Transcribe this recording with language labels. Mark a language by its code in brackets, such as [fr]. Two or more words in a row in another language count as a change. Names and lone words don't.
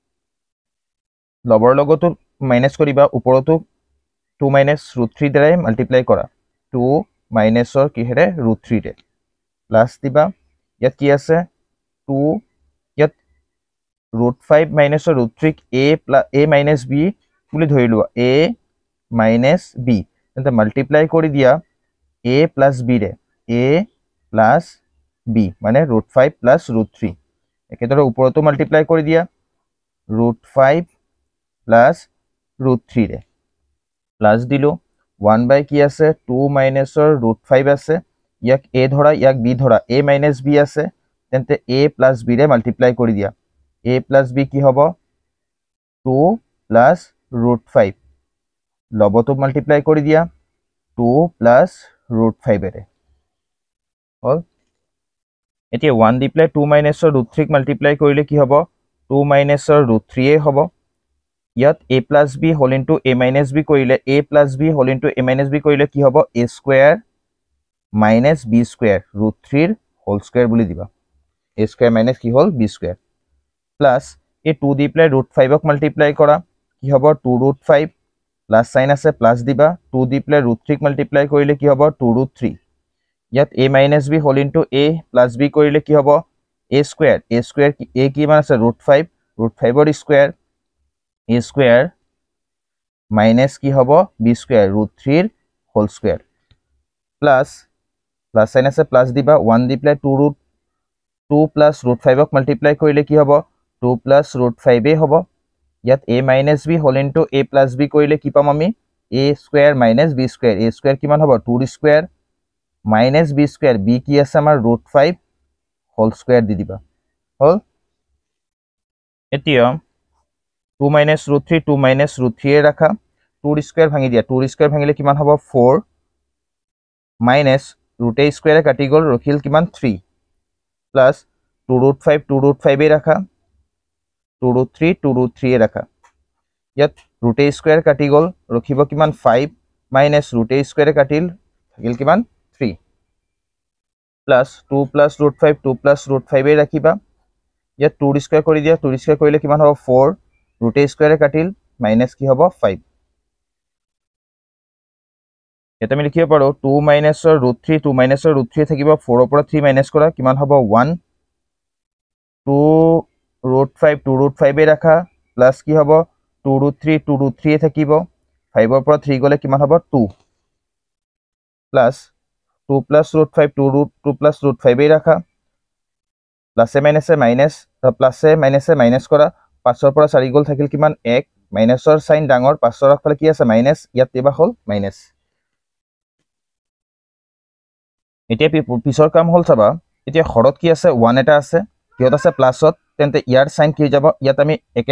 [as] লবৰ লগতো মাইনাস কৰিবা ওপৰতো [en] 2 minus root 3 [as] দ্বাৰাই মাল্টিপ্লাই কৰা 2 minus ৰ কি হেৰে root 3 ৰে প্লাস দিবা ইয়াত কি আছে 2 ইয়াত root [en] 5 minus root 3 a minus b [as] বুলি ধৰিলো [en] a minus b [as] তেন্তে মাল্টিপ্লাই কৰি দিয়া [en] a plus b [as] ৰে a [en] plus b [as] মানে [en] root 5 plus root 3 [as] একেদৰে ওপৰতো মাল্টিপ্লাই কৰি দিয়া [en] root 5 plus root 3 [as] রে প্লাস দিলো 1 by কি আছে [en] 2 minus root 5 [as] আছে ইয়াক a ধৰা ইয়াক b ধৰা [en] a minus b [as] আছে তেন্তে [en] a plus b [as] রে মাল্টিপ্লাই কৰি দিয়া [en] a plus b [as] কি হ'ব [en] 2 plus root 5 [as] লবটো মাল্টিপ্লাই কৰি দিয়া [en] 2 plus root 5 [as] ৰে হল এতিয়া 1 দি প্লাই [en] 2 minus root 3 [as] মাল্টিপ্লাই কৰিলে কি হ'ব [en] 2 minus root 3 [as] এ হ'ব ইয়াত [en] a plus b whole into a minus b [as] কৰিলে [en] a plus b whole into a minus b [as] কৰিলে কি হ'ব [en] a square minus b square root 3 [as] ৰ [en] whole square [as] বুলি দিবা [en] a square minus [as] কি হ'ল b [en] square plus a 2 [as] দি প্লাই [en] root 5 [as] ক মাল্টিপ্লাই কৰা কি হ'ব [en] 2 root 5 [as] প্লাস সাইন আছে প্লাস দিবা 2 দি প্লাই [en] root 3 [as] ক মাল্টিপ্লাই কৰিলে কি হ'ব [en] 2 root 3 [as] ইয়াত [en] a minus b whole into a plus b কৰিলে কি হ'ব a square [as] a কি মান আছে [en] root 5 [as] ৰ [en] square a square minus [as] কি হ'ব [en] b square root 3 [as] ৰ [en] whole square plus sign [as] আছে [en] plus দিবা [as] 1 দি প্লাই [en] 2 plus root 5 [as] ক মাল্টিপ্লাই কৰিলে কি হ'ব [en] 2 plus root 5 [as] এ হ'ব ইয়াত [en] a minus b whole into a plus b কৰিলে কি পাম আমি a square minus b square a square [as] কিমান হ'ব [en] 2 square minus b square b [as] কি আছে আমাৰ [en] root 5 whole square [as] দি দিবা হল এতিয়া [en] 2 minus root 3 2 minus root 3 [as] এ ৰাখা [en] 2 square [as] ভাঙি দিয়া [en] 2 square [as] ভাঙিলে কিমান হ'ব 4 [en] minus root a square [as] এ কাটি গল ৰখিল কিমান [en] 3 plus 2 root 5 [as] এ ৰাখা [en] 2 root 3 [as] এ ৰাখা ইয়াত [en] root a square [as] কাটি গল ৰখিব কিমান [en] 5 minus root a square [as] এ কাটিল থাকিল কিমান 3 [en] plus 2 plus root 5 2 plus root 5 [as] এ ৰাখিবা ইয়াত [en] 2 square [as] কৰি দিয়া [en] 2 square [as] কৰিলে কিমান হ'ব [en] 4 root a square [as] কাটিল minus কি হ'ব 5 এটা আমি লিখিব পাৰো [en] 2 minus root 3 2 minus root 3 [as] থাকিব 4 ৰ পৰা 3 minus কৰা কিমান হ'ব 1 [en] 2 root 5 [as] এ ৰাখা প্লাস কি হ'ব [en] 2 root 3 [as] এ থাকিব 5 ৰ পৰা 3 গলে কিমান হ'ব 2 প্লাস [en] 2 plus root 5 2 plus root 5 [as] এ ৰাখা প্লাস এ মাইনাস প্লাস এ মাইনাস কৰা 5 ৰ পৰা 4 গল থাকিল কিমান 1 মাইনাসৰ সাইন ডাঙৰ 5 ৰ আগফালে কি আছে মাইনাস ইয়াত তেবা হল মাইনাস এতিয়া পিছৰ কাম হল চাবা এতিয়া হৰত কি আছে 1 এটা আছে কিহত আছে প্লাসত তেন্তে ইয়াৰ সাইন কি যাব ইয়াত আমি একে